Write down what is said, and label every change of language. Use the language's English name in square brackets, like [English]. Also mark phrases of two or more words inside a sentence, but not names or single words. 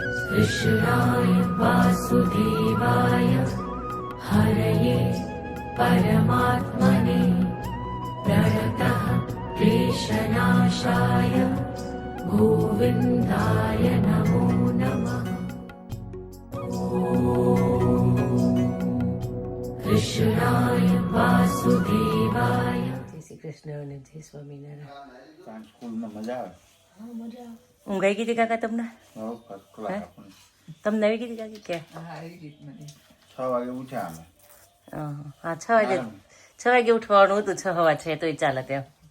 [Sanskrit] कृष्णाय वासुदेवाय हरये परमात्मने प्रणतः क्लेशनाशाय गोविन्दाय नमो नमः। कृष्णाय वासुदेवाय। [Hindi] जय श्री कृष्ण [Gujarati] અને જય સ્વામિનારાયણ। સ્કૂલમાં મજા આવે? હા, મજા આવે। ઊંઘ આવી ગઈ કાકા તમને? તમને આવી ગઈ કાકી કે? હા, આવી ગઈ મને। 6 વાગે ઉઠ્યા અમે। હા, 6 વાગે ઉઠવાનું હતું, 6 સવા 6 તોય ચાલે તેમ।